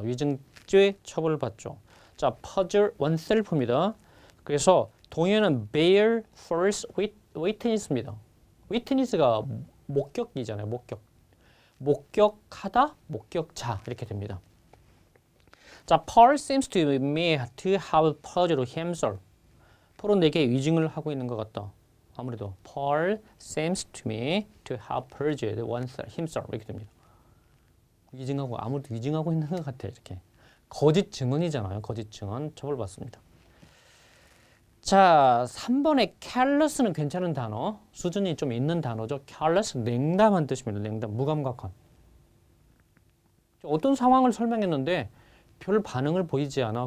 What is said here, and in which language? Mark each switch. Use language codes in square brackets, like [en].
[ko] 위증죄 처벌받죠. 자, [en] perjure oneself [ko] 입니다. 그래서 동의어는 [en] bear false witness [ko] 입니다. witness가 목격이잖아요. 목격하다, 목격자 이렇게 됩니다. [en] 자, Paul seems to me to have perjured himself. [ko] 폴은 내게 위증을 하고 있는 것 같다. 아무래도 [en] Paul seems to me to have perjured himself [ko] 이렇게 됩니다. 위증하고 아무래도 위증하고 있는 것 같아 이렇게. 거짓 증언이잖아요. 거짓 증언 처벌받습니다. 자, 3번의 careless는 괜찮은 단어, 수준이 좀 있는 단어죠. careless, 냉담한 뜻입니다. 냉담, 무감각한. 어떤 상황을 설명했는데 별 반응을 보이지 않아.